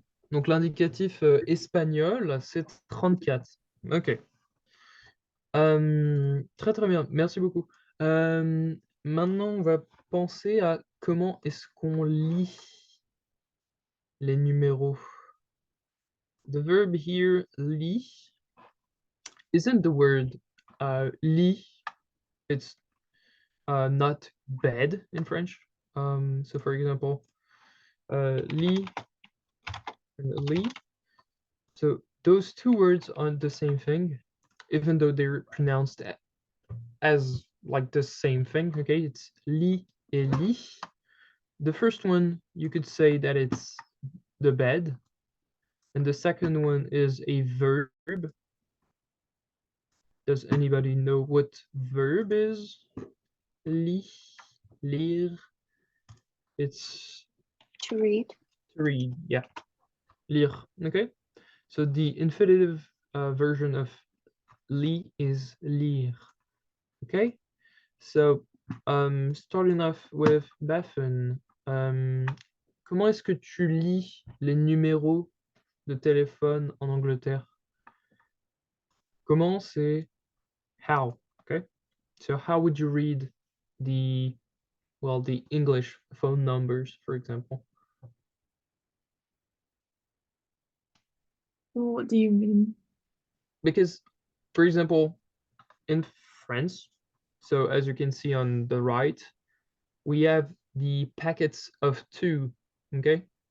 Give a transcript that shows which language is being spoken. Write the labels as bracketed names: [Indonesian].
[French] Donc l'indicatif espagnol, c'est 34. Ok. Très très bien, merci beaucoup. Maintenant, on va penser à comment est-ce qu'on lit les numéros. [English] The verb here, lit, isn't the word lit. It's not bed in French. So for example, lit and lit. So those two words aren't the same thing, even though they're pronounced as like the same thing. Okay, it's lit [French] et [English] lit. The first one, you could say that it's the bed, and the second one is a verb. Does anybody know what verb is? [French] Lit, lire. It's [English] To read. to read, yeah. [French] Lire, [English] okay? So the infinitive version of lit is lire, okay? So, starting off with [French] Baffen, comment est-ce que tu lis les numéros de téléphone en Angleterre? Comment c'est [English] how, [French] okay? [English] So how would you read the English phone numbers, for example? What do you mean? Because, for example, in France, so as you can see on the right, we have the packets of two, okay?